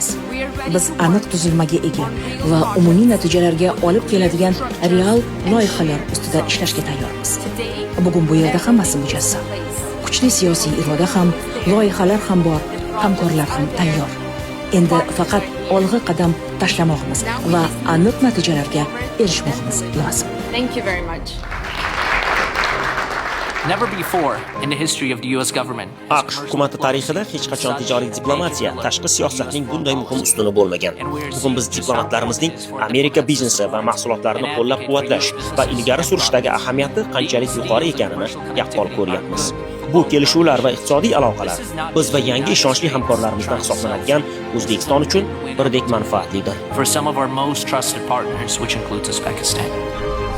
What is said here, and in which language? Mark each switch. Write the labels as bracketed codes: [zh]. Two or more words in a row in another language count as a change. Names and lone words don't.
[uz] Biz aniq tuzilmaga ega va umumiy natijalarga olib keladigan real loyihalar ustida ishlashga tayyormiz. Bugun bu yerda hammasi mujassam. Kuchli siyosiy iroda ham, loyihalar ham bor, hamkorlar ham tayyor. Endi faqat olg'a qadam tashlamoqmiz va aniq natijalarga erishmoqmiz lozim. [en] Thank you very much. Never before in the history of the US government. [uz] AQSh hukumati tarixida hech qachon tijoriy diplomatiya, tashqi siyosatning bunday muhim ustuni bo'lmagan. Bugun biz diplomatlarimizning Amerika biznesi va mahsulotlarini qo'llab-quvvatlash va ilgari surishdagi ahamiyati qanchalik yuqori ekanini yaqqol ko'ryapmiz. Bu kelishuvlar va iqtisodiy aloqalar biz va yangi ishonchli hamkorlarimizdan hisoblanadigan O'zbekiston uchun birdek manfaatlidir. [en] For some of our most trusted partners, which includes Uzbekistan.